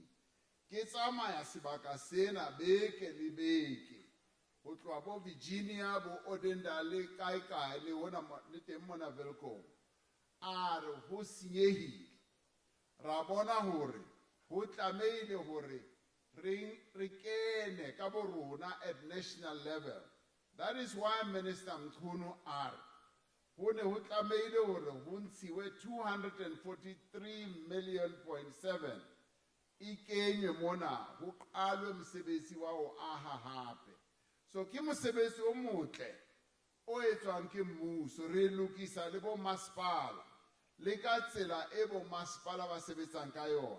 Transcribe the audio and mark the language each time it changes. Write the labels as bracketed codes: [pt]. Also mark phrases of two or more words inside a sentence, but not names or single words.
[st] Ke tsamaya sebaka sena beke le beke. Ho tloha bo Virginia, bo Odendale, kae le hona le teng mona Velcom. A re ho senyehile. Ra bona hore ho tlameile hore re kene ka bo rona [en] at national level. That is why [st] Minister Mkhunu a re ho ne ho tlameile hore ho ntshiwe 243.7 million e kenywe mona ho qalwe mosebetsi wa ho aha hape. So ke mosebetsi o motle o etswang ke mmuso, re lokisa le bo masepala le ka tsela e bo masepala ba sebetsang ka yona.